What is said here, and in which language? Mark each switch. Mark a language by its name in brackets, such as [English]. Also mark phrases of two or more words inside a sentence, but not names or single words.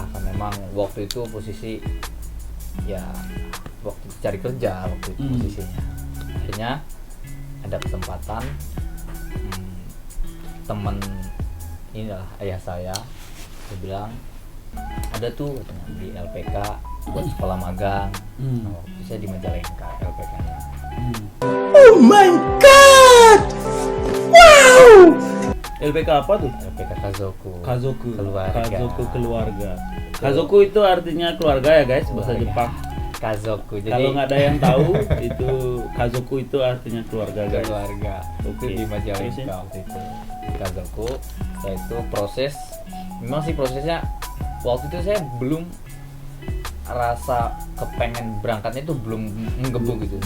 [Indonesian] Karena memang waktu itu posisi ya waktu cari kerja waktu itu posisinya. Akhirnya ada kesempatan teman inilah ayah saya, dia bilang ada tuh di LPK buat sekolah magang. Nah, waktu itu saya di Majalengka LPK-nya. [English] Oh my god. Wow. [Indonesian] LPK apa tuh? LPK Kazoku. Kazoku. Keluarga. Kazoku keluarga. Kazoku itu artinya keluarga ya guys, bahasa Keluarga. Jepang. Kazoku. Jadi Kalau nggak ada yang tahu itu Kazoku itu artinya keluarga guys. keluarga. Oke. Itu di Majalengka Terusin. waktu itu. Di Kazoku. Saya itu proses, memang sih prosesnya waktu itu saya belum rasa kepengen berangkatnya itu belum menggebu gitu.